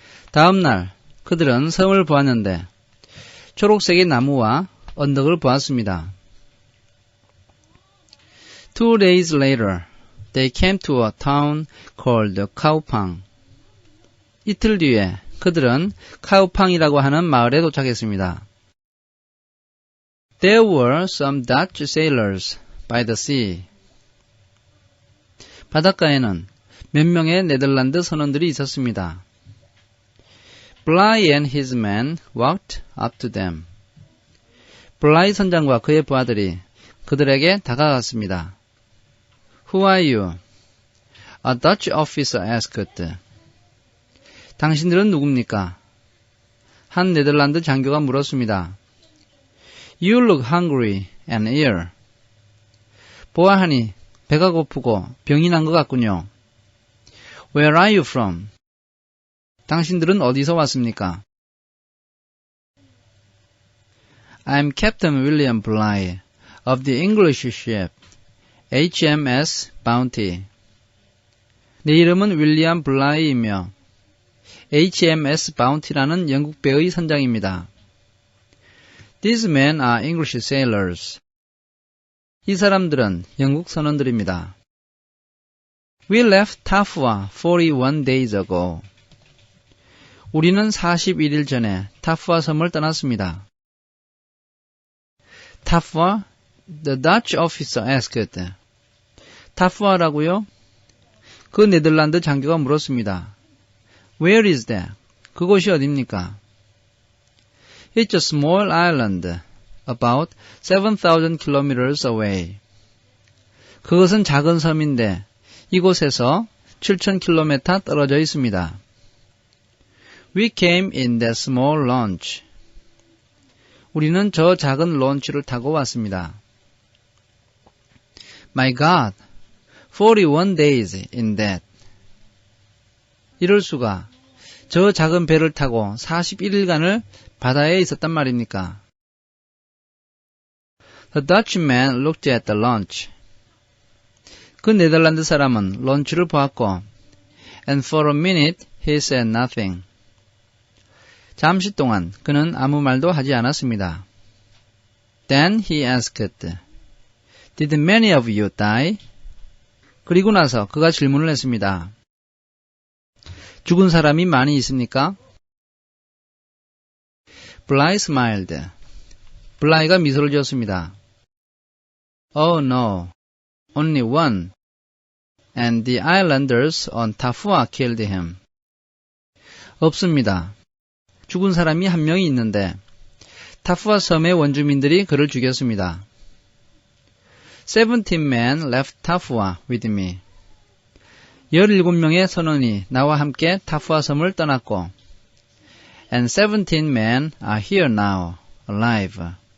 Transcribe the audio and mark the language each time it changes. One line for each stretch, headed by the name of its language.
Korean: 다음 날 그들은 섬을 보았는데 초록색의 나무와 언덕을 보았습니다.
English: 2 days later, they came to a town called Kaupang.
Korean: 이틀 뒤에 그들은 카우팡이라고 하는 마을에 도착했습니다.
English: There were some Dutch sailors by the sea.
Korean: 바닷가에는 몇 명의 네덜란드 선원들이 있었습니다.
English: Bligh and his men walked up to them.
Korean: 블라이 선장과 그의 부하들이 그들에게 다가갔습니다.
English: Who are you? A Dutch officer asked.
Korean: 당신들은 누굽니까? 한 네덜란드 장교가 물었습니다.
English: You look hungry and ill.
Korean: 보아하니 배가 고프고 병이 난 것 같군요.
English: Where are you from?
Korean: 당신들은 어디서 왔습니까?
English: I'm Captain William Bligh of the English ship HMS Bounty.
Korean: 내 이름은 윌리엄 블라이이며 HMS Bounty라는 영국 배의 선장입니다.
English: These men are English sailors.
Korean: 이 사람들은 영국 선원들입니다.
English: We left Tafua 41 days ago.
Korean: 우리는 41일 전에 타푸아 섬을 떠났습니다. 타푸아?
English: The Dutch officer asked.
Korean: 타푸아라고요? 그 네덜란드 장교가 물었습니다.
English: Where is that?
Korean: 그곳이 어디입니까?
English: It's a small island, about 7,000 kilometers away.
Korean: 그것은 작은 섬인데 이곳에서 7,000km 떨어져 있습니다.
English: We came in that small launch.
Korean: 우리는 저 작은 론치를 타고 왔습니다.
English: My God, 41 days in that.
Korean: 이럴 수가. 저 작은 배를 타고 41일간을 바다에 있었단 말입니까?
English: The Dutchman looked at the launch.
Korean: 그 네덜란드 사람은 론치를 보았고,
English: and for a minute he said nothing.
Korean: 잠시 동안 그는 아무 말도 하지 않았습니다.
English: Then he asked, Did many of you die?
Korean: 그리고 나서 그가 질문을 했습니다. 죽은 사람이 많이 있습니까?
English: Bligh smiled.
Korean: 블라이가 미소를 지었습니다.
English: Oh no, only one. And the islanders on Tafua killed him.
Korean: 없습니다. 죽은 사람이 한 명이 있는데 타푸아 섬의 원주민들이 그를 죽였습니다.
English: 17 men left Tafua with me.
Korean: 17명의 선원이 나와 함께 타푸아 섬을 떠났고
English: and 17 men are here now, alive.